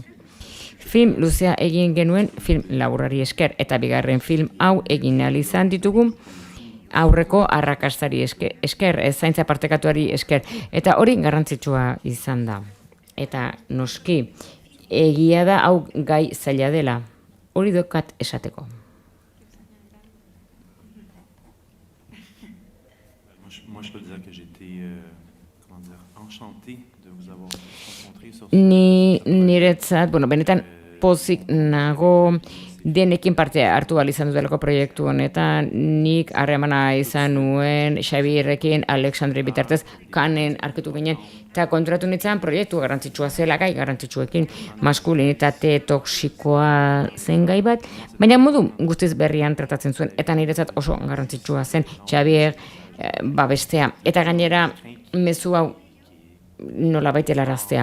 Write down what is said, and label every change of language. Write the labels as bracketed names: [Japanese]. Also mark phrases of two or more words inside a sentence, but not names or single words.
[Basque] Film luzea egin genuen film laburrari esker, eta bigarren film hau egin izan ditugu aurreko arrakastari esker, zaintza partekatuari esker, eta hori garrantzitsua izan da. Eta noski, egia da hau gai zaila dela, hori dokat esateko. [French] Moi, je peux dire que j'étais enchanté de vous avoir rencontré sur [Basque] Niretzat, benetan pozik nago denekin parte hartu izan dutelako proiektu honetan, nik harremana izan nuen Xabierrekin, Alexandre bitartez, kanen arkitu ginen, eta konturatu nintzen proiektu garrantzitsua zela, gai garrantzitsuekin, maskulinitate toksikoa zen gai bat, baina modu guztiz berrian tratatzen zuen, eta niretzat oso garrantzitsua zen Xabier babestea, eta gainera mezu hau nolabait helaraztea.